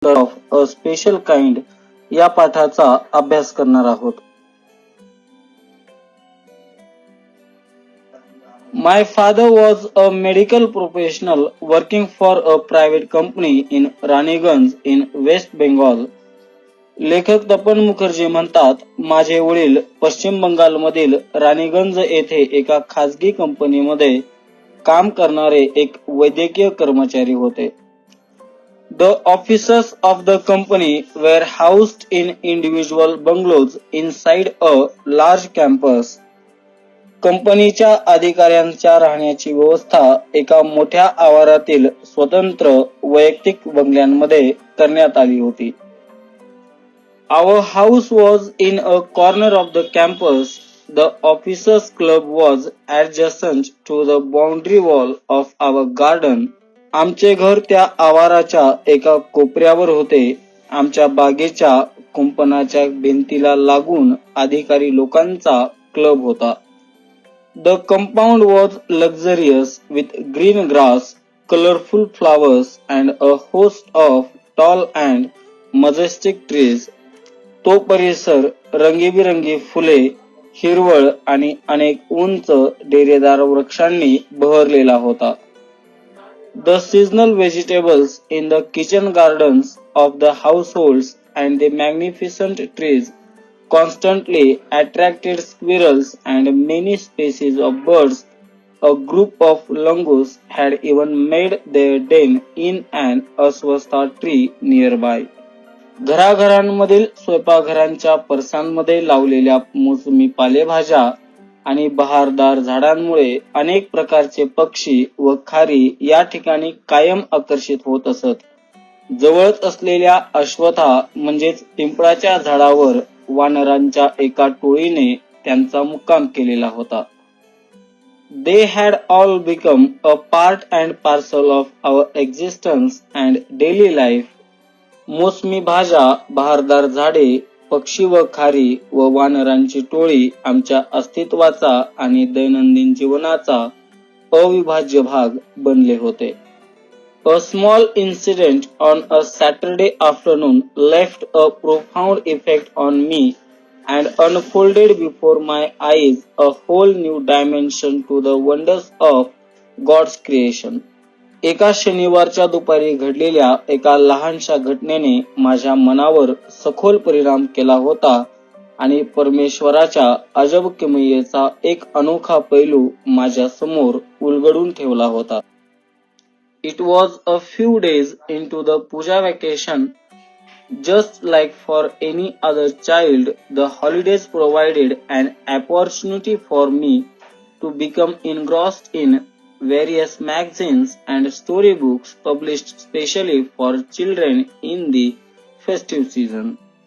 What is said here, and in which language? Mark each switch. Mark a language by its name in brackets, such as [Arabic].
[Marathi] A special kind या पाठाचा अभ्यास करणार आहोत. [English] My father was a medical professional working for a private company in Raniganj in West Bengal. [Marathi] लेखक तपन मुखर्जी म्हणतात, माझे वडील पश्चिम बंगालमधील राणीगंज येथे एका खाजगी कंपनीमध्ये काम करणारे एक वैद्यकीय कर्मचारी होते. [English] The offices of the company were housed in individual bungalows inside a large campus. [Marathi] कंपनीच्या अधिकाऱ्यांच्या राहण्याची व्यवस्था एका मोठ्या आवारातील स्वतंत्र वैयक्तिक बंगल्यांमध्ये करण्यात आली होती. [English] Our house was in a corner of the campus. The officers' club was adjacent to the boundary wall of our garden. [Marathi] आमचे घर त्या आवाराच्या एका कोपऱ्यावर होते. आमच्या बागेच्या कुंपणाच्या भिंतीला लागून अधिकारी लोकांचा क्लब होता. [English] The compound was luxurious with green grass, colorful flowers and a host of tall and majestic trees. [Marathi] तो परिसर रंगीबिरंगी फुले, हिरवळ आणि अनेक उंच डेरेदार वृक्षांनी बहरलेला होता. [English] The seasonal vegetables in the kitchen gardens of the households and the magnificent trees constantly attracted squirrels and many species of birds. A group of langurs had even made their den in an aswastha tree nearby. [Marathi] घराघरांमधील स्वयंपाकघरांच्या परसांमध्ये लावलेल्या मोसमी पालेभाज्या आणि बहारदार झाडांमुळे अनेक प्रकारचे पक्षी व खारी या ठिकाणी कायम आकर्षित होत असत. जवळच असलेल्या अश्वत्था म्हणजेच पिंपळाच्या झाडावर वानरांच्या एका टोळीने त्यांचा मुक्काम केलेला होता. [English] They had all become a part and parcel of our existence and daily life. [Marathi] मोसमी भाज्या, बहारदार झाडे, पक्षी व खारी व वानरांची टोळी आमच्या अस्तित्वाचा आणि दैनंदिन जीवनाचा अविभाज्य भाग बनले होते. [English] A small incident on a Saturday afternoon left a profound effect on me and unfolded before my eyes a whole new dimension to the wonders of God's creation. [Marathi] एका शनिवारच्या दुपारी घडलेल्या एका लहानशा घटनेने माझ्या मनावर सखोल परिणाम केला होता आणि परमेश्वराच्या अजब किमयेचा एक अनोखा पैलू माझ्या समोर उलगडून ठेवला होता. [English] It was a few days into the Puja vacation. Just like for any other child, the holidays provided an opportunity for me to become engrossed in various magazines and storybooks published specially for children in the festive season.